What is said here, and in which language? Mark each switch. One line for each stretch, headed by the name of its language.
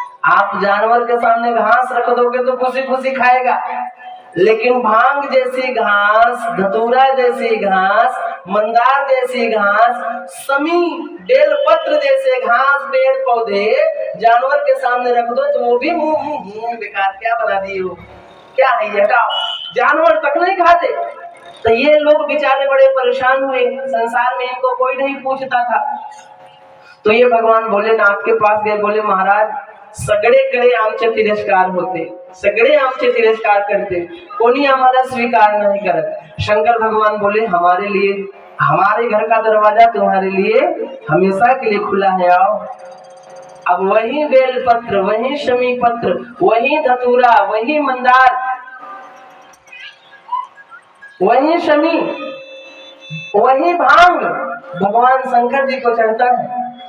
Hindi: आप जानवर के सामने घास रख दोगे तो खुशी खुशी खाएगा, लेकिन भांग जैसी घास, धतूरा जैसी घास, मंदार जैसी घास, समी, बेलपत्र जैसे घास, पेड़ पौधे जानवर के सामने रख दो तो वो भी मुंह बेकार, क्या बना दिए हो, क्या है ये, हटाओ। जानवर तक नहीं खाते। तो ये लोग बेचारे बड़े परेशान हुए, संसार में इनको कोई नहीं पूछता था। तो ये भगवान भोलेनाथ के पास गए, बोले
Marathi: महाराज सगळे कडे आमचे तिरस्कार होते, सगळे आमचे तिरस्कार करते, कोणी आम्हाला स्वीकार नहीं करत।
Hindi: शंकर भगवान बोले हमारे लिए, हमारे घर का दरवाजा तुम्हारे लिए हमेशा के लिए खुला है, आओ। अब वही बेलपत्र, वही शमी पत्र, वही धतूरा, वही मंदार, वही शमी, वही भांग भगवान शंकर जी को चढ़ता है।